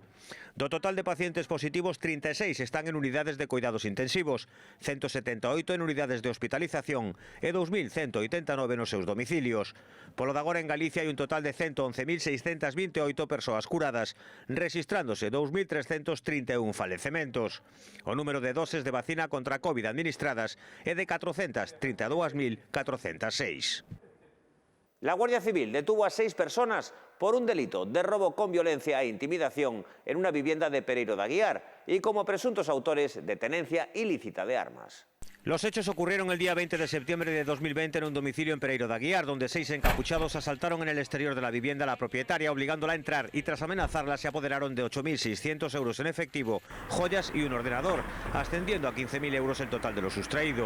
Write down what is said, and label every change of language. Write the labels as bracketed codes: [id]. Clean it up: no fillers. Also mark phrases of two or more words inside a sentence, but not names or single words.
[gl] Do total de pacientes positivos, 36 están en unidades de cuidados intensivos, 178 en unidades de hospitalización e 2.189 nos seus domicilios. Polo de agora en Galicia hai un total de 111.628 persoas curadas, registrándose 2.331 falecementos. O número de doses de vacina contra a COVID administradas é de 432.406. [es] La Guardia Civil detuvo a 6 personas por un delito de robo con violencia e intimidación en una vivienda de Pereiro de Aguiar y como presuntos autores de tenencia ilícita de armas. Los hechos ocurrieron el día 20 de septiembre de 2020 en un domicilio en Pereiro de Aguiar, donde 6 encapuchados asaltaron en el exterior de la vivienda a la propietaria, obligándola a entrar y tras amenazarla se apoderaron de 8.600 euros en efectivo, joyas y un ordenador, ascendiendo a 15.000 euros el total de lo sustraído.